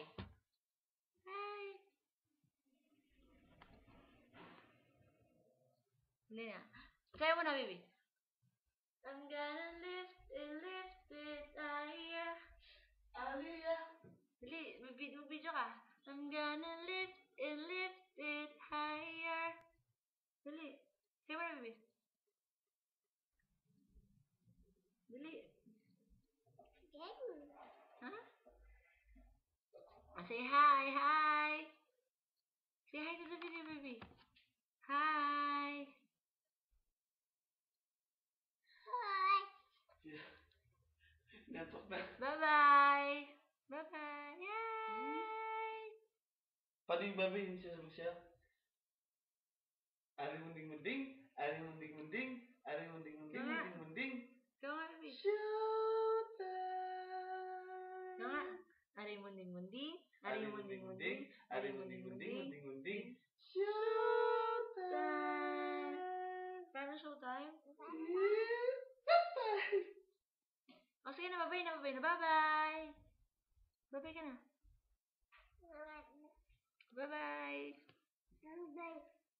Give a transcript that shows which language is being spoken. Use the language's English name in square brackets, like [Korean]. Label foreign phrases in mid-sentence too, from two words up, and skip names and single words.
[English] Hi. [Filipino] Dali na. Kaya mo na, [English] baby. I'm gonna lift it higher. [Filipino] Aliyah. Dali, video ka. [English] I'm gonna lift it higher. [Filipino] Dali. Kaya mo na, baby. Dali. [English] Ha? Say hi, hi. Say hi to the video, baby. Hi. Bye-bye. Bye-bye. Yay! [Filipino] Paano yung babi? Hindi siya sabag siya. Ari munding-munding, ari munding-munding, ari munding-munding, Nga. munding-munding. Ikaw nga, baby. [English] Showtime! [Filipino] Ikaw nga. Ari munding-munding. Ari munding-munding. Ari munding-munding, munding-munding. [English] Showtime! Paano showtime? Showtime! [Filipino] O, sige na. [English] Bye-bye na. Bye-bye na. Bye-bye. Bye-bye ka na. Bye-bye.